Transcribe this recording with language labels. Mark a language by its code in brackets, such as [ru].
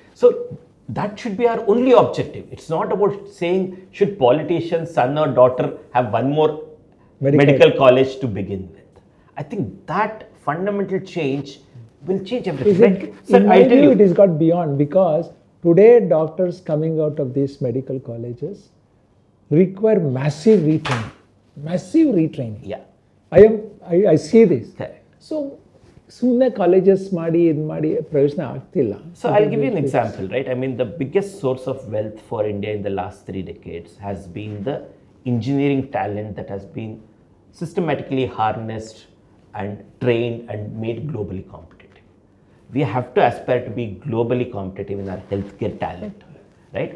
[en] So that should be our only objective. It's not about saying should politicians, son or daughter, have one more medical college to begin with. I think that fundamental change will change everything. In my view, it has got beyond, because today doctors coming out of these medical colleges require massive retraining. Yeah. I see this. Correct. [kn] So ಸುಮ್ಮನೆ colleges ಮಾಡಿ ಇದು ಮಾಡಿ ಪ್ರಯೋಜನ ಆಗ್ತಿಲ್ಲ. [en] So I'll give you an example, right? I mean, the biggest source of wealth for India in the last 3 decades has been the engineering talent that has been systematically harnessed and trained and made globally competitive. We have to aspire to be globally competitive in our healthcare talent, right?